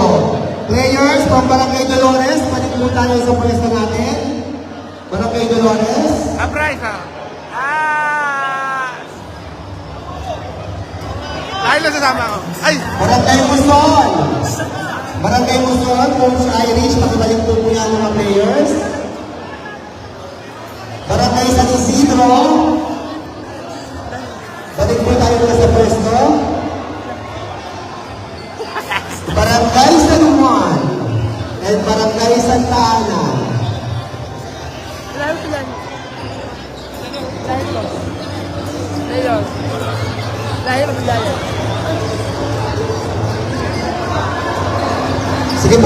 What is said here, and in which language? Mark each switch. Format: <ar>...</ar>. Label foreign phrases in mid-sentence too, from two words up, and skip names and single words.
<tl>Players from Barangay Dolores, balik po tayo sa pwesto natin. Barangay Dolores. Surprise Dahil na sasama ako. Ay! Barangay Muson. Barangay Muson, Coach Irish, pakibalik po po yan mga players. Barangay San Isidro. Balik po tayo muna sa pwesto. Barangay San Juan and Barangay Santa Ana. Sige po.</tl>